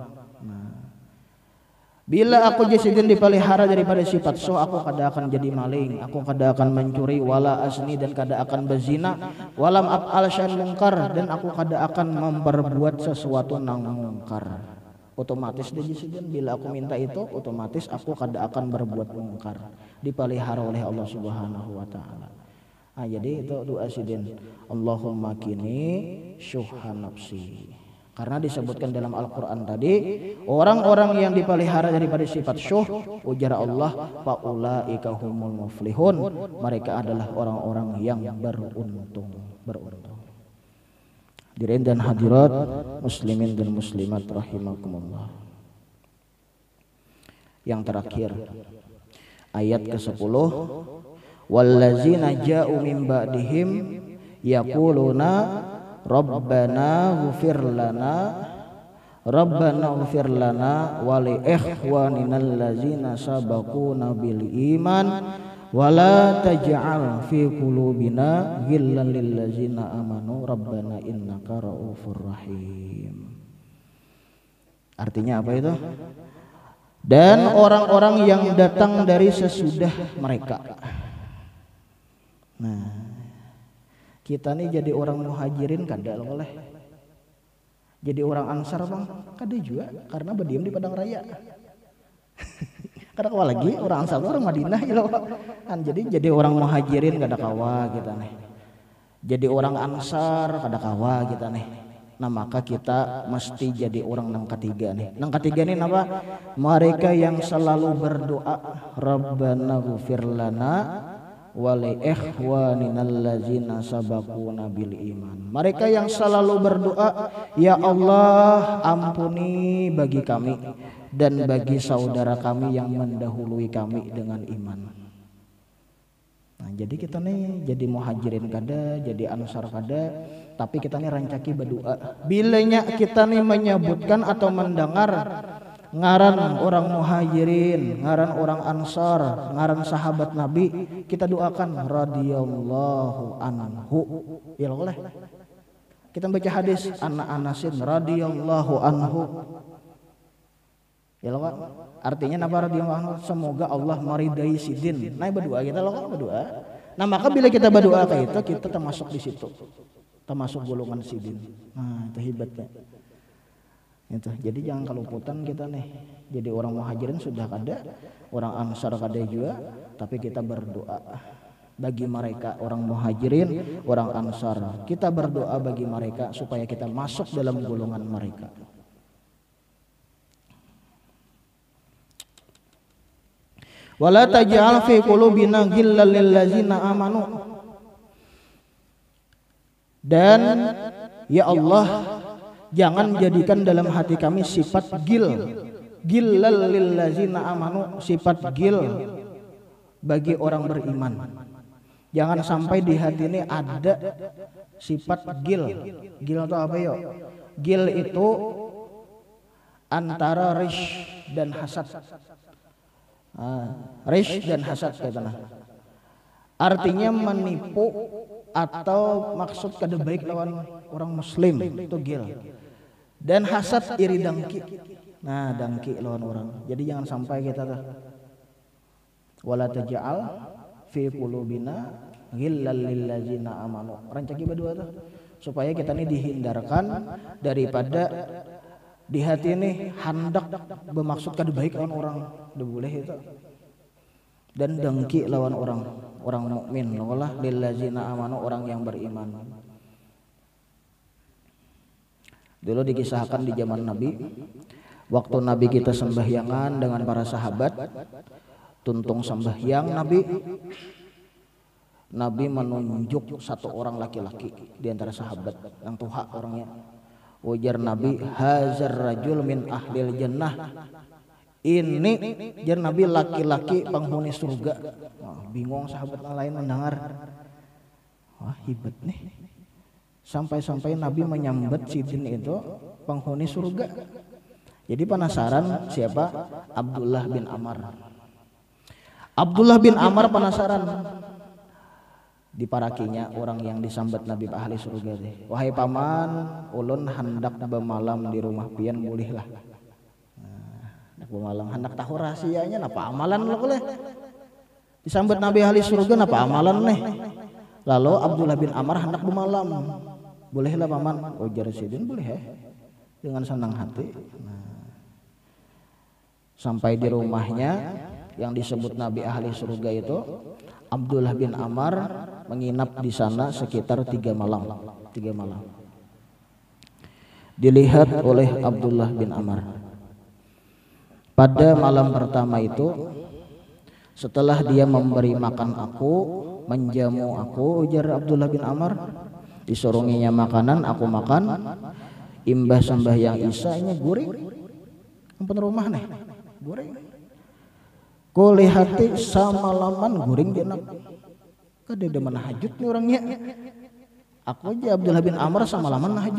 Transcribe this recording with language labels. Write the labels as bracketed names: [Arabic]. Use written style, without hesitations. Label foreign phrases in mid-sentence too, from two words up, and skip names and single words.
[Banjar] Nah, bila aku jasidin dipelihara daripada sifat syuh, aku kada akan jadi maling, aku kada akan mencuri, [Arabic] ولا أزني [Banjar] dan kada akan berzina, [Arabic] ولم أفعل شيئا منكرا [Banjar] dan aku kada akan memperbuat sesuatu nang mungkar. Otomatis dia jasidin bila aku minta itu, otomatis aku kada akan berbuat mungkar, dipelihara oleh Allah [Arabic] سبحانه وتعالى. [Banjar] Nah, jadi itu doa sidin, [Arabic] اللهم قني شح نفسي. [Indonesian] Karena disebutkan dalam Al-Quran tadi, orang-orang yang dipelihara daripada sifat syuh, ujar Allah, [Arabic] فأولئك هم المفلحون, [Indonesian] mereka adalah orang-orang yang beruntung. Hadirin dan hadirat, muslimin dan muslimat rahimakumullah. Yang terakhir, ayat ke-10, [Arabic] والذين جاءوا من بعدهم يقولون ربنا اغفر لنا ولإخواننا الذين سبقونا بالإيمان ولا تجعل في قلوبنا غلا للذين آمنوا ربنا إنك رءوف رحيم. [Indonesian] Artinya apa itu? Dan orang-orang yang datang dari sesudah mereka. [Banjar] Nah, kita nih jadi orang muhajirin kada boleh. Jadi orang ansar bang kada juga, karena berdiam di padang raya. Kada kawa lagi orang ansar orang Madinah ya loh. Kan jadi orang muhajirin kada kawa kita nih. Jadi orang ansar kada kawa kita nih. Nah maka kita mesti jadi orang nang ketiga nih. Nang ketiga nih apa? Mereka yang selalu berdoa [Arabic] ربنا اغفر لنا ولإخواننا الذين سبقونا بالإيمان. [Indonesian] Mereka yang selalu berdoa, ya Allah ampuni bagi kami dan bagi saudara kami yang mendahului kami dengan iman. [Banjar] Nah, jadi kita nih jadi muhajirin kada, jadi ansar kada, tapi kita nih rancaki berdoa. Bilanya kita nih menyebutkan atau mendengar ngaran orang muhajirin, ngaran orang ansar, ngaran sahabat Nabi, kita doakan [Arabic] رضي الله عنه. [Banjar] Ya oleh. [Indonesian] Kita baca hadis Anasin [Arabic] رضي الله عنه. [Banjar] Ya loh, artinya napa [Arabic] رضي الله عنه? [Banjar] Semoga Allah meridai sidin. Nah berdoa kita loh berdoa. Nah maka bila kita berdoa kayak itu, kita termasuk di situ, termasuk golongan sidin. [Indonesian] Nah itu hebatnya. Itu. [Banjar] Jadi jangan keluputan kita nih. Jadi orang muhajirin sudah ada, orang ansar ada juga, tapi kita berdoa bagi mereka orang muhajirin, orang ansar. [Indonesian] Kita berdoa bagi mereka supaya kita masuk dalam golongan mereka. [Arabic] ولا تجعل في قلوبنا غلا للذين آمنوا. [Indonesian] Dan ya Allah, jangan jadikan dalam hati kami sifat [Arabic] غلا للذين آمنوا, [Indonesian] sifat gil bagi orang beriman. Jangan sampai di hati ini ada sifat gil. Gil itu apa yo? Gil itu antara rish dan hasad. Rish dan hasad katanya. [Banjar] Artinya menipu atau maksud kada baik lawan orang muslim, itu gil. Dan hasad iri dengki. Nah, dengki lawan orang. [Indonesian] Jadi jangan sampai kita [Arabic] ولا تجعل في قلوبنا غلا للذين آمنوا. [Banjar] Rancaki berdua tuh supaya kita ini dihindarkan daripada di hati ini hendak bermaksud kada baik lawan orang, tidak boleh itu. Dan dengki lawan orang mukmin, [Arabic] الله للذين آمنوا, [Indonesian] orang yang beriman. [Banjar] Dulu dikisahkan di zaman Nabi, waktu Nabi kita sembahyangan dengan para sahabat, tuntung sembahyang Nabi menunjuk satu orang laki-laki di antara sahabat yang tuha orangnya. Ujar Nabi, [Arabic] هذا رجل من أهل الجنة. [Banjar] Ini jar Nabi laki-laki penghuni surga. [Indonesian] Wah, bingung sahabat lain mendengar. Wah, hebat nih. [Banjar] Sampai-sampai Nabi menyambat sidin itu penghuni surga. [Indonesian] Jadi penasaran siapa? Abdullah bin Amr. Abdullah bin Amr penasaran. [Banjar] Diparakinya orang yang disambat Nabi ahli surga deh. Wahai paman, ulun hendak bermalam di rumah pian, bolehlah. Hendak bermalam, hendak tahu rahasianya, napa amalan lo boleh. Disambat Nabi ahli surga, napa amalan nih. Lalu Abdullah bin Amr hendak bermalam, bolehlah paman. Ujar sidin, boleh ya, [Indonesian] dengan senang hati. Sampai di rumahnya yang disebut Nabi ahli surga itu, Abdullah bin Amr menginap di sana sekitar 3 malam. Dilihat oleh Abdullah bin Amr. [Banjar] Pada malam pertama itu, setelah dia memberi makan aku, menjamu aku, ujar Abdullah bin Amr, disurunginya makanan, aku makan. Imbah sembahyang isya-nya goreng. Ampun rumah nih, goreng. Kulihati samalaman goreng jenak. Kada ada menahajud nih orangnya. Aku aja Abdullah bin Amr samalaman nahajud.